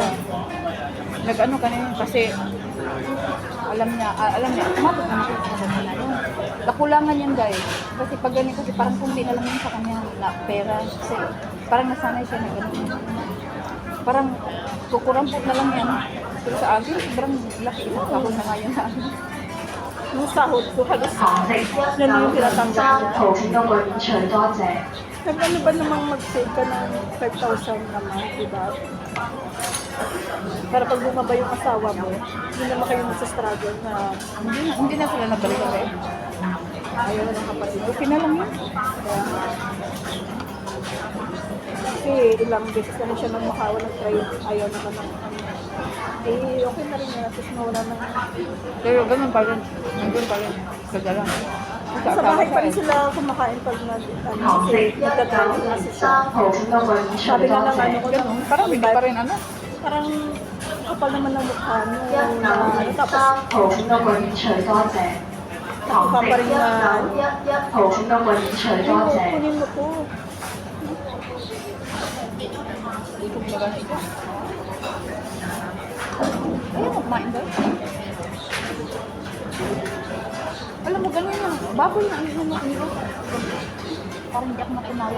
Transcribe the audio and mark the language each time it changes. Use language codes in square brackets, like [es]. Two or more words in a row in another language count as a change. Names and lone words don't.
[tl] Nag-ano ka na yun kasi alam niya, umabot naman siya sa kanya na yun. Nakulangan yan guys. Kasi pag ganito, kasi parang kundi na lang yun sa kanya na pera. Kasi parang nasanay siya na gano'n. Parang kukurampot na lang yan. Pero sa akin, sobrang laki. Ilang sahod na nga yan sa akin. Yung sahod ko, halos [yue] 堂食一樓2三號請到裏面除多謝。 [tl] ano ba namang mag-save ka ng 5,000 naman, diba? Para pag bumaba yung asawa mo, hindi naman kayo magsa-struggle na Hindi na sila nabalik eh. ayaw na ng kapatid. Okay na lang yun. Kasi ilang beses na rin siya nang makawa nag-try, ayaw naman ng ano. Eh, okay na rin na, tapos nawala ng... Pero ganun pa rin. Nandun pa rin. Kagala. Sa bahay pa rin sila kumakain pag kasi [yue] 堂食一樓 [tl] nagtatrabaho kasi [yue] 2 [tl] siya. [yue] 三號請到裏面除 [tl] Sabi [yue] 多 [tl] nga ng ano [yue] 謝。 [tl] ko, Ganun. Parang hindi pa rin ano. parang kapal naman ng mukha niyo. [yue] 一樓 [tl] Tapos [yue] 3號請到裏面除多謝。堂食一樓11號請到裏面除多謝。 [tl] kunin mo to. Gutom na gano'n ito. Ayaw mo kumain daw. Alam mo, ganun yung baboy na ano. Parang hindi ako makinayang.